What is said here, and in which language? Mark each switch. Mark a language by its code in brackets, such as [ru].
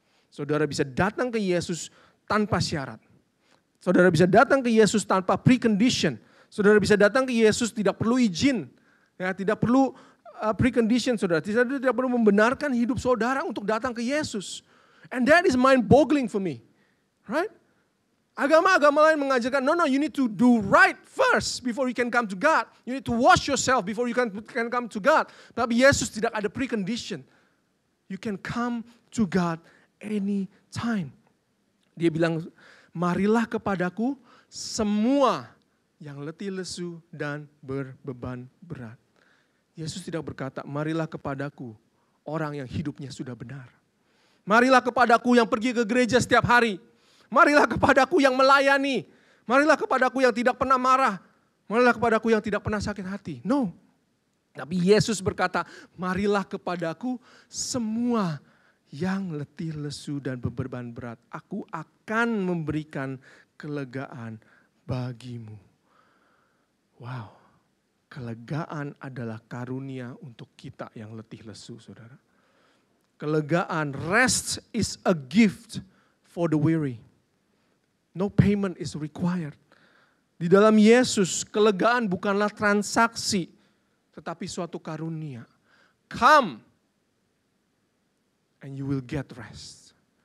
[id] Saudara bisa datang ke Yesus tanpa syarat. Saudara bisa datang ke Yesus tanpa precondition. Saudara bisa datang ke Yesus tidak perlu izin. Ya, tidak perlu precondition, saudara. Saudara tidak perlu membenarkan hidup saudara untuk datang ke Yesus. [en] And that is mind-boggling for me. Right? [id] Agama-agama lain mengajarkan, [en] no, you need to do right first before you can come to God. You need to wash yourself before you can come to God. [id] Tapi Yesus tidak ada precondition. [en] You can come to God anytime. [id] Dia bilang, marilah kepadaku semua yang letih lesu dan berbeban berat. Yesus tidak berkata, marilah kepadaku orang yang hidupnya sudah benar. Marilah kepadaku yang pergi ke gereja setiap hari. Marilah kepadaku yang melayani. Marilah kepadaku yang tidak pernah marah. Marilah kepadaku yang tidak pernah sakit hati. No. Tapi Yesus berkata, marilah kepadaku semua yang letih lesu dan beban berat. Aku akan memberikan kelegaan bagimu. Wow. Kelegaan adalah karunia untuk kita yang letih lesu, saudara. Kelegaan, [en] rest is a gift for the weary. No payment is required. [id] Di dalam Yesus, kelegaan bukanlah transaksi, tetapi suatu karunia. [en] Come and you will get rest.